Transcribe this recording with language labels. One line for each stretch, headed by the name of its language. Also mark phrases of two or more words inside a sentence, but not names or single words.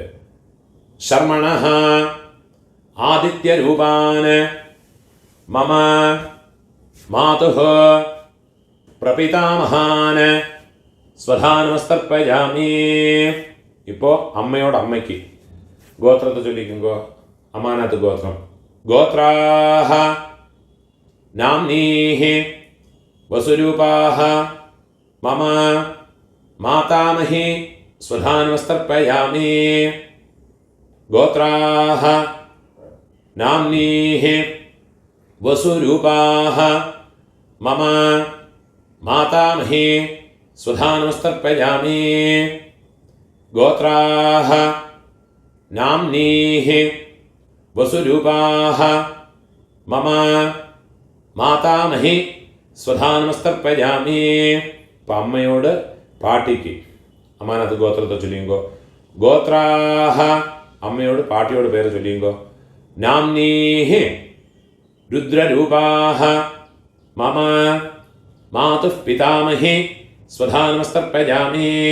Sanskrit: ശർമ്മണഃ ആദിത്യരൂപാന് മമ മാതുഃ പ്രപിതാമഹാന് സ്വധാനമസ്തർപ്പയാമി.
Malayalam: ഇപ്പോൾ അമ്മയോട് അമ്മയ്ക്ക് ഗോത്രത്തെ ചൊല്ലിക്കുങ്കോ. അമ്മാനത്ത് ഗോത്രം.
Sanskrit: ഗോത്രാഃ നാംനീഃ वसुरूपाः मम मातामही स्वधानमस्तर्पयामि गोत्राः नाम्नीः वसुरूपाः मम मातामही स्वधानमस्तर्पयामि गोत्राः नाम्नीः वसुरूपाः मम മാതാമഹി സ്വധാനമസ്തർപ്പയാമി.
Malayalam: അപ്പം അമ്മയോട് പാട്ടിക്ക് അമ്മാനത് ഗോത്രത്തെ ചൊല്ലിയുങ്കോ. ഗോത്രാഹ അമ്മയോട് പാട്ടിയോട് പേര് ചൊല്ലിയുങ്കോ.
Sanskrit: നാംനീഹി രുദ്രരൂപാഹ മമ മാതുഃ പിതാമഹി സ്വധാനമസ്തർപ്പയാമി.